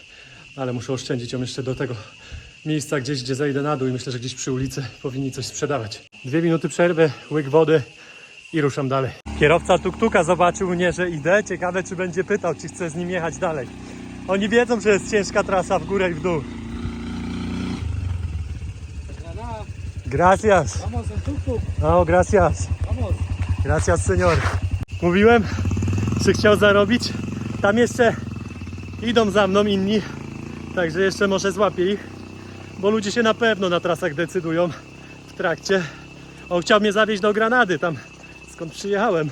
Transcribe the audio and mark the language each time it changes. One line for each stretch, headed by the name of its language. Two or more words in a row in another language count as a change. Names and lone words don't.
Polish: Ale muszę oszczędzić ją jeszcze do tego miejsca gdzieś, gdzie zejdę na dół i myślę, że gdzieś przy ulicy powinni coś sprzedawać. 2 minuty przerwy, łyk wody i ruszam dalej. Kierowca tuk-tuka zobaczył mnie, że idę. Ciekawe, czy będzie pytał, czy chcę z nim jechać dalej. Oni wiedzą, że jest ciężka trasa w górę i w dół.
Spanish: Gracias. Vamos en tuk-tuk. No, gracias. Vamos. Gracias, señor.
Polish: Mówiłem, że chciał zarobić. Tam jeszcze idą za mną inni, także jeszcze może złapię ich, bo ludzie się na pewno na trasach decydują w trakcie. On chciał mnie zawieźć do Granady, tam skąd przyjechałem.